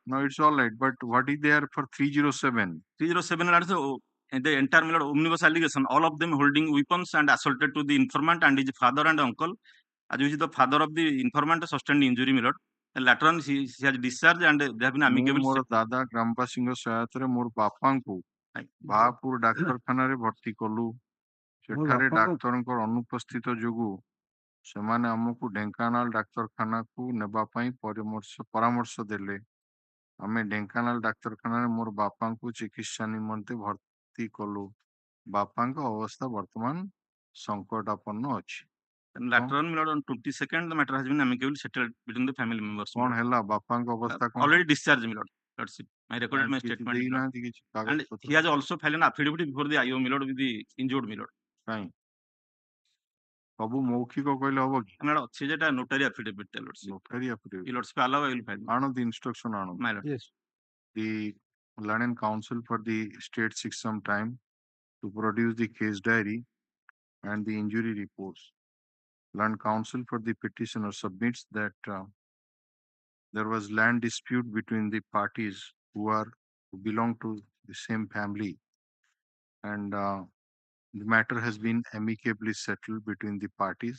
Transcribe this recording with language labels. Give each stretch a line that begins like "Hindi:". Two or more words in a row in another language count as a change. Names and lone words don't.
English: no it's all right but what is there for 307 307 and the entire my lord, omnibus allegation, all of them holding weapons and assaulted to the informant and his father and uncle, as which the father of the informant sustained injury, my lord. And later on, he has discharged and they have been
Odia: ମୁଁ
English: amicable.
Odia: ମୋର ଦାଦା ଗ୍ରାମବାସୀଙ୍କ ସହାୟତାରେ ମୋର ବାପାଙ୍କୁ ବାହାପୁର ଡାକ୍ତରଖାନାରେ ଭର୍ତ୍ତି କଲୁ ସେଠାରେ ଡାକ୍ତରଙ୍କର ଅନୁପସ୍ଥିତ ଯୋଗୁ ସେମାନେ ଆମକୁ ଢେଙ୍କାନାଳ ଡାକ୍ତରଖାନାକୁ ନେବା ପାଇଁ ପରାମର୍ଶ ଦେଲେ ଆମେ ଢେଙ୍କାନାଳ ଡାକ୍ତରଖାନାରେ ମୋର ବାପାଙ୍କୁ ଚିକିତ୍ସା ନିମନ୍ତେ ଭର୍ତ୍ତି କଲୁ ବାପାଙ୍କ ଅବସ୍ଥା ବର୍ତ୍ତମାନ ସଂକଟାପନ୍ନ ଅଛି
English: And later on, my lord, on 22nd, the matter has been amicably settled between the family members.
Odia: କଣ ହେଲା ବାପାଙ୍କ ଅବସ୍ଥା କଣ
English: Already discharged, my lord. Lordship. I recorded my statement.
Odia: ଦେଇନାହାନ୍ତି କିଛି
English: And
Odia: କାଗଜପତ୍ର
English: he has also filed an affidavit before the IO, my lord, with the injured, my lord.
Odia: କାଇଁ ସବୁ ମୌଖିକ କହିଲେ ହବ କି
English: My lord,
Odia: ଅଛି ଯେଟା
English: notary affidavit, lordship. ନୋଟାରୀ affidavit Your lordship allow, I will file.
Odia: ଆଣନ୍ତି instruction ଆଣନ୍ତି
English: My lord. yes the learned and counsel for the state seeks some time to produce the case diary and the injury reports. Learned counsel for the petitioner submits that there was land dispute between the parties who belong to the same family, and the matter has been amicably settled between the parties.